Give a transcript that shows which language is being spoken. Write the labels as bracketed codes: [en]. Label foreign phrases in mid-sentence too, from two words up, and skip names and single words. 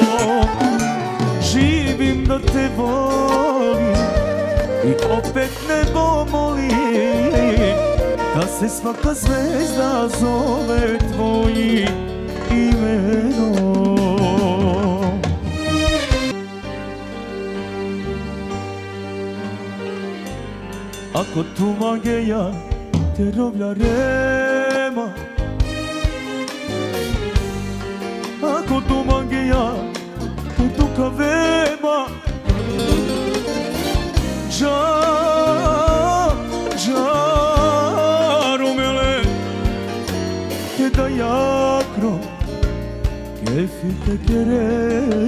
[sr] Živim da te volim i opet nebo molim, da se svaka zvezda zove tvojim imenom. [rom] Ako tumageja te rovlja rema, ako tumageja te tuka vema, rumele te da jakro kefi te kere.